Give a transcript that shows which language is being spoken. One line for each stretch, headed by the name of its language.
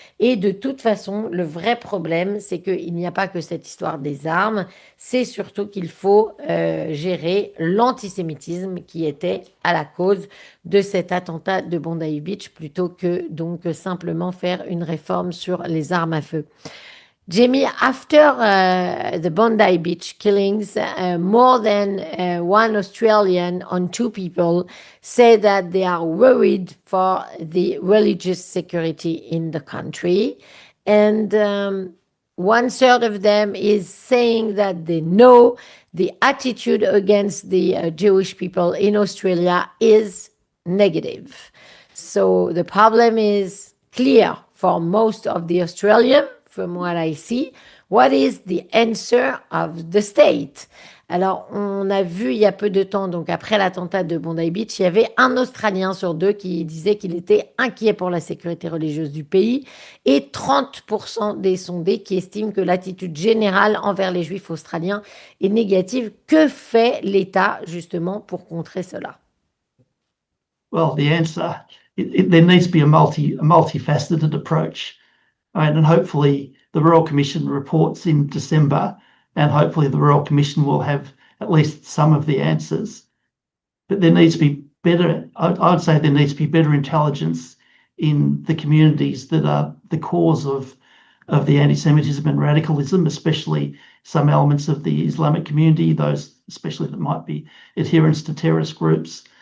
French: Et de toute façon, le vrai problème, c'est qu'il n'y a pas que cette histoire des armes. C'est surtout qu'il faut gérer l'antisémitisme qui était à la cause de cet attentat de Bondi Beach plutôt que donc simplement faire une réforme sur les armes à feu.
English: Jamie, after the Bondi Beach killings, more than one Australian on two people say that they are worried for the religious security in the country. And one third of them is saying that they know the attitude against the Jewish people in Australia is negative. So the problem is clear for most of the Australians, from what I see. What is the answer of the state?
French: Alors, on a vu il y a peu de temps, donc après l'attentat de Bondi Beach, il y avait un Australien sur deux qui disait qu'il était inquiet pour la sécurité religieuse du pays et 30% des sondés qui estiment que l'attitude générale envers les Juifs australiens est négative. Que fait l'État justement pour contrer cela?
English: Well, the answer, there needs to be a multifaceted approach. And hopefully the Royal Commission reports in December, and hopefully the Royal Commission will have at least some of the answers. But there needs to be better, I would say there needs to be better intelligence in the communities that are the cause of the anti-Semitism and radicalism, especially some elements of the Islamic community, those especially that might be adherents to terrorist groups.